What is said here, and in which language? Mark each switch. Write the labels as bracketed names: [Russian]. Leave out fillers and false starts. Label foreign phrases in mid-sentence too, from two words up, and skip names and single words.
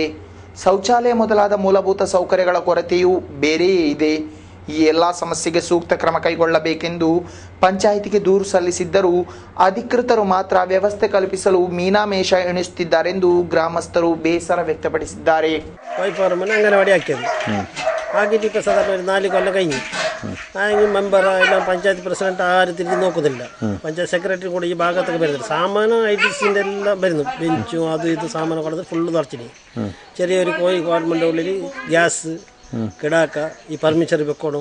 [Kannada] ಶೌಚಾಲಯ ಮೊದಲಾದ ಮೂಲಭೂತ ಸೌಕರ್ಯಗಳ ಕೊರತೆಯೂ ಬೇರೆಯೇ ಇದೆ. ಈ ಎಲ್ಲ ಸಮಸ್ಯೆಗೆ ಸೂಕ್ತ ಕ್ರಮ ಕೈಗೊಳ್ಳಬೇಕೆಂದು ಪಂಚಾಯಿತಿಗೆ ದೂರು ಸಲ್ಲಿಸಿದ್ದರೂ ಅಧಿಕೃತರು ಮಾತ್ರ ವ್ಯವಸ್ಥೆ ಕಲ್ಪಿಸಲು ಮೀನಾಮೇಷ ಎಣಿಸುತ್ತಿದ್ದಾರೆಂದು ಗ್ರಾಮಸ್ಥರು ಬೇಸರ ವ್ಯಕ್ತಪಡಿಸಿದ್ದಾರೆ. ಅಂಗನವಾಡಿ ಹಾಕಿದ್ದು [Malayalam] ഇപ്പോൾ സാധാരണ ഒരു 4 കൊല്ലം കഴിഞ്ഞു. ആരെങ്കിലും മെമ്പർ എല്ലാം പഞ്ചായത്ത് പ്രസിഡന്റ് ആരും തിരിഞ്ഞ് നോക്കുന്നില്ല. പഞ്ചായത്ത് സെക്രട്ടറി കൂടെ ഈ ഭാഗത്തൊക്കെ വരുന്നില്ല. സാമാനം ITCൻ്റെ എല്ലാം വരുന്നു, ബെഞ്ചും അതും ഇത് സാമാനം കൊണ്ടത് ഫുള്ള് തുറച്ചിട്ട് ചെറിയൊരു ഗവൺമെൻറ് ഉള്ളിൽ ഗ്യാസ് കിടാക്ക ഈ ഫർണിച്ചർ വെക്കണം.